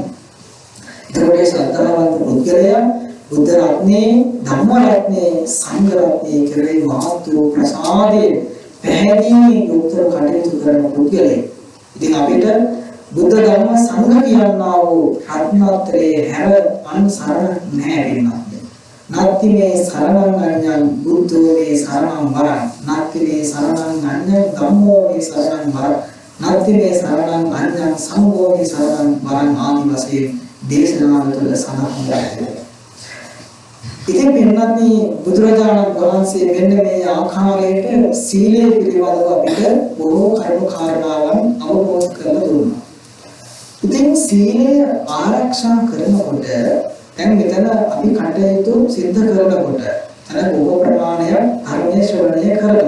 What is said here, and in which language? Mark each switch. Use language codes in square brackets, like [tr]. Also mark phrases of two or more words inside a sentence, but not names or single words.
[si] ඒකෝට ශ්‍රද්ධාවන්ත පුද්ගලයා බුද්ධ රත්නේ, ධම්ම රත්නේ, සංඝ රත්නේ කෙරෙහි මහත් වූ ප්‍රසාදයෙන් පැහැදීමේ යුක්තව කටයුතු කරන පුද්ගලයෙක්. ඉතින් අපිට බුද්ධ ධර්ම සංඝ කියනා වූ රත්නත්‍රයේ හැර අන් සරණ නැහැ වෙනවා. [pi] නත්ති මේ සරණං අඤ්ඤං බුද්ධෝ මේ සරණං වරං නත්ති මේ සරණං අඤ්ඤං ධම්මෝ මේ සරණං වරං නත්ති මේ සරණං අඤ්ඤං සංඝෝ මේ සරණං වරං [si] ආදි වශයෙන් දේශනාවල තුළ සඳහන් වෙනවා. ඉතින් මෙන්නත් බුදුරජාණන් වහන්සේ මෙන්න මේ ආකාරයට සීලය පිළිබඳව අපිට බොහෝ කරුණු කාරණාවන් අවබෝධ කරලා දුන්නා. ඉතින් සීලය ආරක්ෂා කරනකොට දැන් මෙතන අපි කටයුතු සිද්ධ කරනකොට අර බොහෝ ප්‍රමාණයක් ධර්මයේ ශ්‍රවණය කරනවා.